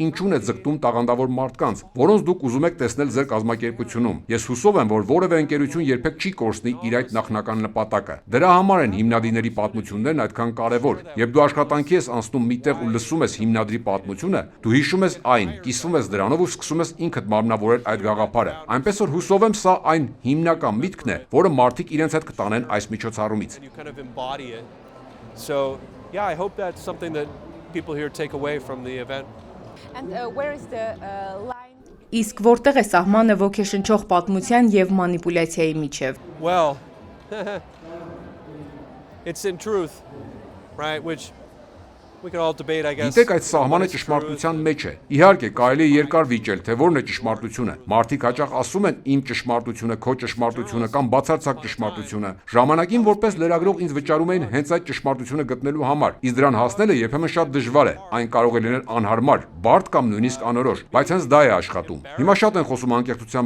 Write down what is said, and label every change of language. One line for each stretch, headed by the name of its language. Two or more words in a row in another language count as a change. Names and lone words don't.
Armenian: ինչուն է ձգտում տաղանդավոր մարդկանց, որոնց դուք ուզում եք տեսնել ձեր կազմակերպությունում։ Ես հուսով եմ, որ որևէ ընկերություն երբեք չի կորցնի իր այդ նախնական նպատակը։ Դրա համար են հիմնադիրների պատմություններն այդքան կարևոր։ Երբ դու աշխատանքի ես անցնում միտեղ ու լսում ես հիմնադրի պատմությունը, դու հիշում ես այն, կիսվում ես դրանով ու սկսում ես ինքդ մարմնավորել այդ գաղափարը։ Այնպես որ հուսով եմ սա այն հիմնական միտքն է, որը մարդիկ իրենց հետ կտանեն այս միջոցառումից։
English: So, yeah, I hope that's something that people here take away from the event. And where is the line?
Armenian: Իսկ որտեղ է սահմանը ոգեշնչող պատմության եւ մանիպուլյացիայի միջև։
English: Well, it's in truth, right? Which we can all debate, I guess.
Armenian: Գիտեք, այդ սահմանը ճշմարտության մեջ է։ Իհարկե, կարելի է երկար վիճել, թե որն է ճշմարտությունը։ Մարդիկ հաճախ ասում են իմ ճշմարտությունը, քո ճշմարտությունը կամ բացարձակ ճշմարտությունը։ Ժամանակին որպես լրագրող ինձ վճարում էին հենց այդ ճշմարտությունը գտնելու համար։ Իսկ դրան հասնելը երբեմն շատ դժվար է։ Այն կարող է լինել անհարմար, բարդ կամ նույնիսկ անորոշ, բայց հենց դա է աշխատում։ Հիմա շատ են խոսում անկեղծության